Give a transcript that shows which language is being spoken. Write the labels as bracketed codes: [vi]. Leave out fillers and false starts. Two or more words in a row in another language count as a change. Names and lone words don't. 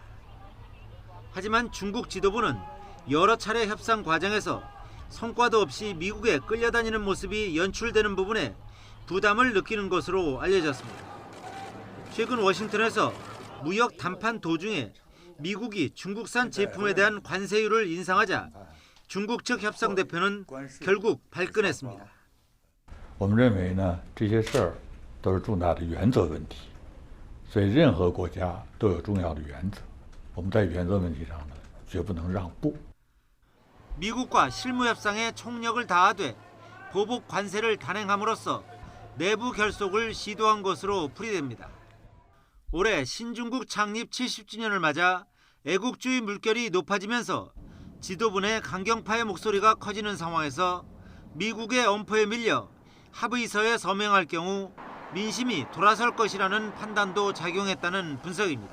[ko] 하지만 중국 지도부는 여러 차례 협상 과정에서 성과도 없이 미국에 끌려다니는 모습이 연출되는 부분에 부담을 느끼는 것으로 알려졌습니다. 최근 워싱턴에서 무역 담판 도중에 미국이 중국산 제품에 대한 관세율을 인상하자 중국 측 협상 대표는 결국 발끈했습니다. [zh] 我们认为呢，这些事儿都是重大的原则问题， 所以任何国家都有重要的原则，我们在原则问题上呢，绝不能让步。 [ko] 미국과 실무협상에 총력을 다하되 보복 관세를 단행함으로써 내부 결속을 시도한 것으로 풀이됩니다. 올해 신중국 창립 70주년을 맞아 애국주의 물결이 높아지면서 지도부 내 강경파의 목소리가 커지는 상황에서 미국의 엄포에 밀려 합의서에 서명할 경우 민심이 돌아설 것이라는 판단도 작용했다는 분석입니다.